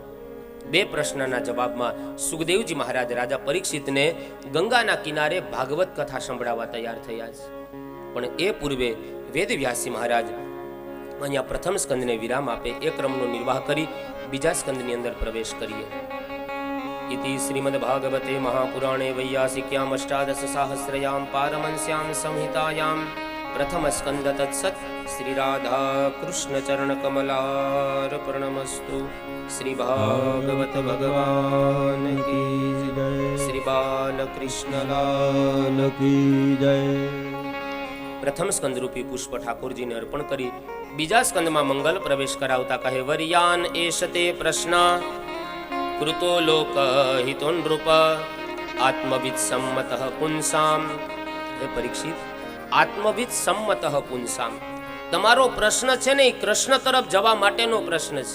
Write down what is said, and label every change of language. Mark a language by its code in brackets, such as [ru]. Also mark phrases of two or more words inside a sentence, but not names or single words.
[gu] 2 પ્રશ્નના જવાબમાં સુખદેવજી મહારાજ રાજા પરીક્ષિતને ગંગાના કિનારે ભાગવત કથા સંભળાવવા તૈયાર થયા છે. પણ એ પૂર્વે વેદવ્યાસજી મહારાજ અહીંયા પ્રથમ સ્કંદને વિરામ આપે, એ ક્રમનો નિર્વાહ કરી બીજા સ્કંદની અંદર પ્રવેશ કરીએ. [sa] इति श्रीमद्भागवते महापुराणे वैयासिक्याम् अष्टादशसाहस्रयां पारमंस्यां संहितायां प्रथमस्कन्द तत्सत् श्रीराधाकृष्णचरणकमलार्पणमस्तु. [hi] श्री भागवत भगवान की जय. श्री बालकृष्णलाल की जय. [gu] પ્રથમ સ્કંદ રૂપી પુષ્પ ઠાકુરજીને અર્પણ કરી બીજા સ્કંદમાં મંગલ પ્રવેશ કરાવતા કહે, [sa] વરિયાન એશતે પ્રશ્ન કૃતો લોક હિતો નૃપ આત્મવિદ સંમત પુંસામ. [gu] હે પરીક્ષિત, [sa] આત્મવિદ સંમત પુંસામ, [gu] તમારો પ્રશ્ન છે ને એ કૃષ્ણ તરફ જવા માટેનો પ્રશ્ન છે.